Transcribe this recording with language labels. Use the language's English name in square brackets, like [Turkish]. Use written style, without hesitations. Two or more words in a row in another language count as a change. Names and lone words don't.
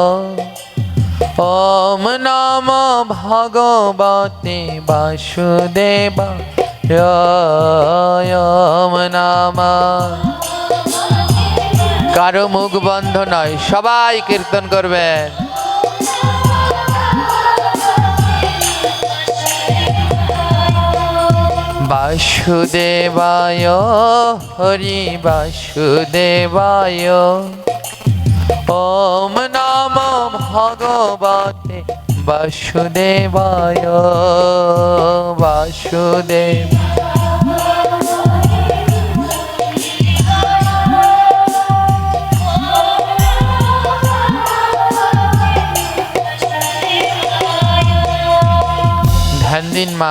[Sanskrit] ওম নমো ভগবতে বাসুদেবায়, ওম নমো। [Bangla] কারো মুখ বন্ধ নয়, সবাই কীর্তন করবেন। [Sanskrit] বাসুদেবায় হরি বাসুদেবায়, ওম নমো ভগবতে বাসুদেবায়, বাসুদেব। [Bangla] ধ্যান দিন মা।